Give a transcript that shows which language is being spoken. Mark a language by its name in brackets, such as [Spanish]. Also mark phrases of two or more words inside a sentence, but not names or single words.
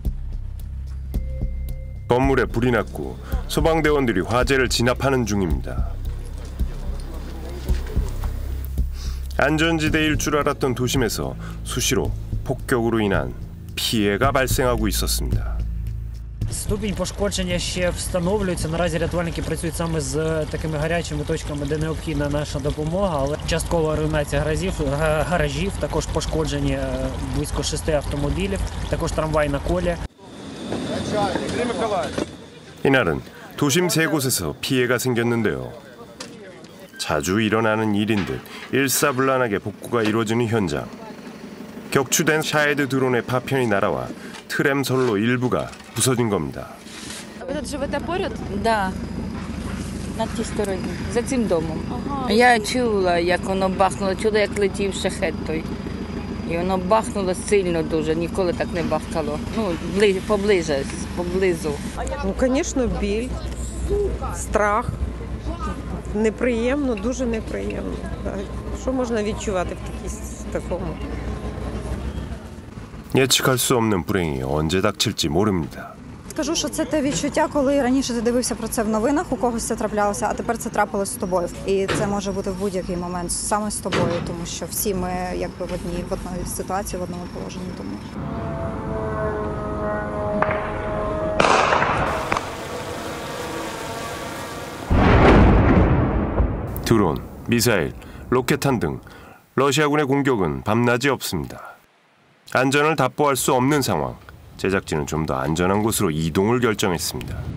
[Korean] 건물에 불이 났고 소방대원들이 화재를 진압하는 중입니다. 안전지대일 줄 알았던 도심에서 수시로 폭격으로 인한 피해가 발생하고 있었습니다. [Ukrainian] Ступінь пошкодження ще встановлюється. Наразі рятувальники працюють саме з такими гарячими точками, де необхідна наша допомога, але часткова руйнація гаражів, також пошкоджені близько 6 автомобілів, також трамвай на колі. [Korean] 이날은 도심 세 곳에서 피해가 생겼는데요. 자주 일어나는 일인 듯 일사불란하게 복구가 이루어지는 현장. 격추된 샤헤드 드론의 파편이 날아와 트램선로 일부가 부서진 겁니다. [Ukrainian] Ви тут живете поряд? Да, на тій стороні, за цим домом. Я чула, як воно бахнуло, чула, як летів шахет той. І воно бахнуло сильно дуже, ніколи так не бахкало. Ну, поблизу. Ну, звісно, біль, страх. Неприємно, дуже неприємно. Що можна відчувати в такому? [Korean] 예측할 수 없는 불행이 언제 닥칠지 모릅니다. [Ukrainian] Скажу, що це те відчуття, коли раніше ти дивився про це в новинах, у когось це траплялося, а тепер це трапилось з тобою. І це може бути в будь-який момент саме з тобою, тому що всі ми якби в одній ситуації, в одному положенні. Тому. [Korean] 드론, 미사일, 로켓탄 등 러시아군의 공격은 밤낮이 없습니다. 안전을 답보할 수 없는 상황. 제작진은 좀 더 안전한 곳으로 이동을 결정했습니다.